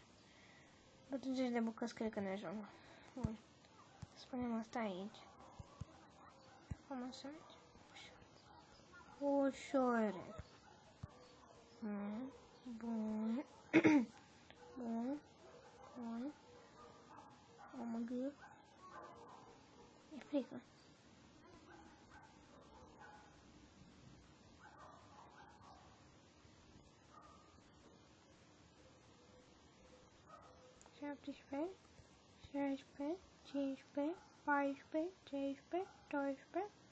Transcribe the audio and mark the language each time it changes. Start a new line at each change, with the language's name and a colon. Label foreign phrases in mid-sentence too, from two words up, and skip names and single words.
Romanian: 40 de bucăți cred că ne ajung. Bun. Spunem asta aici. Cum să merge? Ușor. Bun. Bun. Bun.
English: Oh my god.
Romanian: E frică. Șaptesprezece, 16, 15, 14, 15, 12.